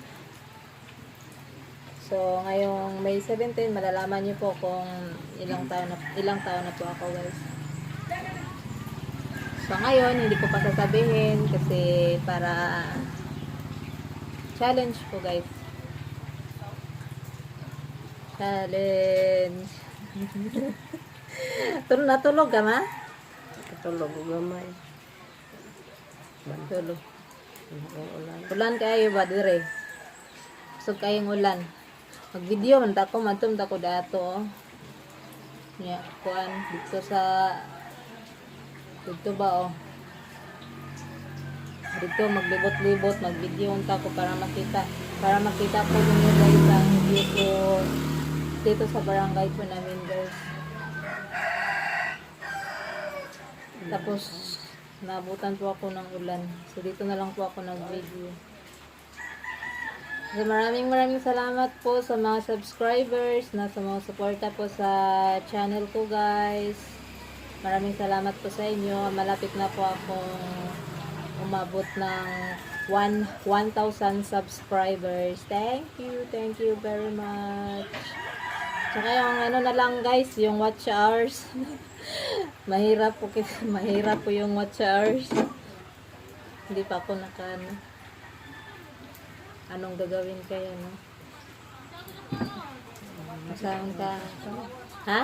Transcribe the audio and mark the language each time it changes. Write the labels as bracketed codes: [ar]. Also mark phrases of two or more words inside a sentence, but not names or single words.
[tl] So ngayong May 17 malalaman nyo po kung ilang taon na po ako guys. So ngayon hindi ko pa sasabihin kasi para challenge po guys. Challenge. [ceb] Natulog ka ma? Katulog ko gamay. Tulog. Ang ulan. Ulan kayo ba dire? Gusto kayong ulan. Mag-video man ta ko, mantum ta ko dato. Nya, kuan dito ba oh. [tl] Dito maglibot-libot, mag-video ta ko para makita po ninyo guys ang view ko dito sa barangay po namin guys. Tapos nabutan po ako ng ulan. So dito na lang po ako nag-video. So maraming salamat po sa mga subscribers na sa mga suporta po sa channel ko guys. Maraming salamat po sa inyo. Malapit na po akong umabot ng 1,000 subscribers. [en] Thank you very much. [tl] Tsaka yung na lang guys, yung [en] watch hours. [tl] mahirap po yung [en] watch hours. [tl] Hindi pa ako anong gagawin kaya no? Saan ka? Ha?